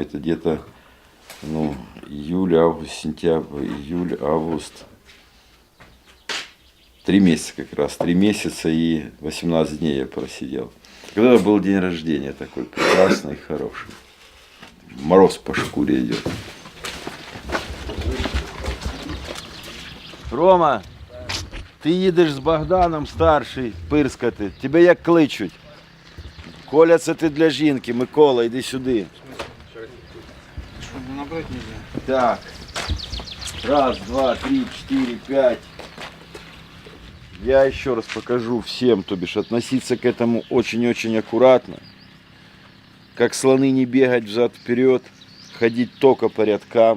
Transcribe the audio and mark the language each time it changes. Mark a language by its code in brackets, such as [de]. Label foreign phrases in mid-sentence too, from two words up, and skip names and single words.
[ru] Это где-то, ну, июль, август, сентябрь, июль, август. 3 месяца как раз, 3 месяца и 18 дней я просидел. Когда был день рождения такой прекрасный и хороший. Мороз по шкуре идет. [uk] Рома, ти їдеш з Богданом старший пирскати. Тебе як кличуть? Коля, це ти для жінки. Микола, йди сюди. [ru] Чтобы набрать нельзя. Так. 1, 2, 3, 4, 5. Я еще раз покажу всем, то бишь, относиться к этому очень-очень аккуратно. Как слоны не бегать взад-вперед, ходить только по рядкам.